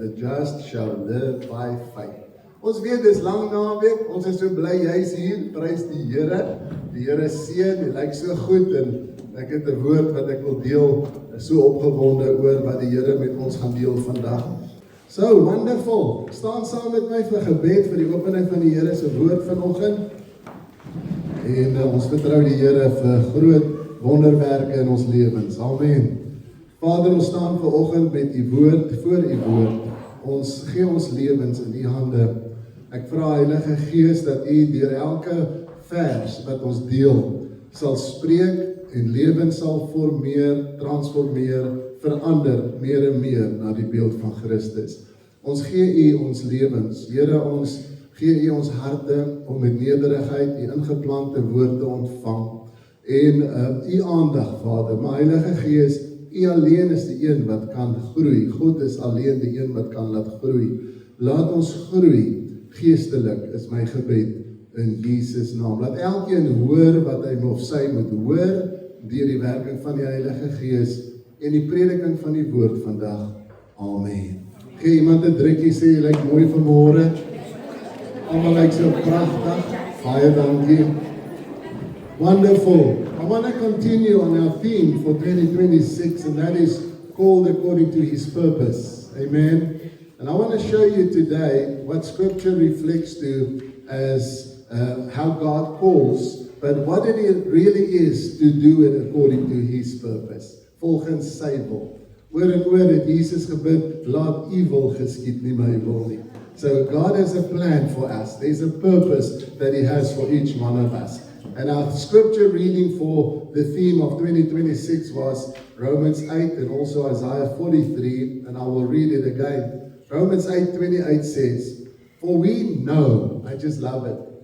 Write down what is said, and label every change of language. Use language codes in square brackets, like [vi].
[en] The just shall live by faith. [af] Ons weet dis lang naweek, ons is so bly jy's hier, prys die Here. Die Here seën, die lyk so goed en ek het 'n woord wat ek wil deel, so opgewonde oor wat die Here met ons gaan deel vandag. [en] So wonderful. [af] Staan saam met my vir gebed vir die opening van die Here se woord vanoggend. En ons vertrou die Here vir groot wonderwerke in ons lewens. Amen. Vader, ons staan vanoggend met u woord, voor u woord. Ons gee ons lewens in u hande. Ek vra Heilige Gees dat u deur elke vers wat ons deel sal spreek en lewens sal formeer, transformeer, verander meer en meer na die beeld van Christus. Ons gee u ons lewens. Here, ons gee u ons harte om met nederigheid u ingeplante woord te ontvang en u aandag, Vader. Maar Heilige Gees, u alleen is die een wat kan groei. God is alleen die een wat kan laat groei. Laat ons groei geestelik, is my gebed in Jesus naam. Laat elkeen hoor wat hy of sy moet hoor deur die werking van die Heilige Gees en die prediking van die woord vandag. Amen. Gee iemand 'n drukkie, sê jy lyk mooi vanmôre. Almal lyk so pragtig. Baie dankie. Wonderful. [en] I want to continue on our theme for 2026, and that is called according to his purpose. Amen. And I want to show you today what scripture reflects to as how God calls, but what it really is to do it according to his purpose. [af] Volgens sy wil. Oor en oor het Jesus gebid, laat u wil geskied, nie my wil nie. [en] So God has a plan for us. There's a purpose that he has for each one of us. And our scripture reading for the theme of 2026 was Romans 8 and also Isaiah 43, and I will read it again. Romans 8:28 says, for we know, I just love it.